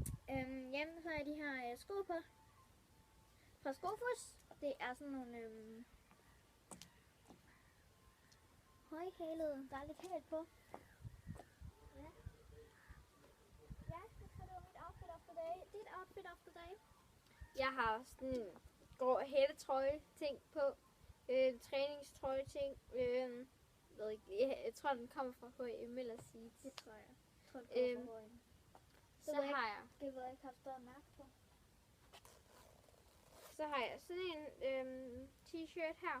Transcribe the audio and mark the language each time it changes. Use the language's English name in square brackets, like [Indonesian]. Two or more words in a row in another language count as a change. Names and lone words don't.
[Danish] Jamen, så har jeg de her sko på. Fra Skofus. Det er sådan nogle højhælede. Der er lidt hæl på. Ja. Ja, det var mit [English] outfit of the day. [Danish] Dit [English] outfit of the day. [Danish] Jeg har sådan en grå hættetrøje ting på. Træningstrøje ting. Ved ikke, jeg tror den kommer fra H&M eller Seeds. Det tror jeg. Jeg tror, det kommer fra H&M. Så har jeg. Det ved jeg ikke, har stået mærke på. Så har jeg sådan en t-shirt her.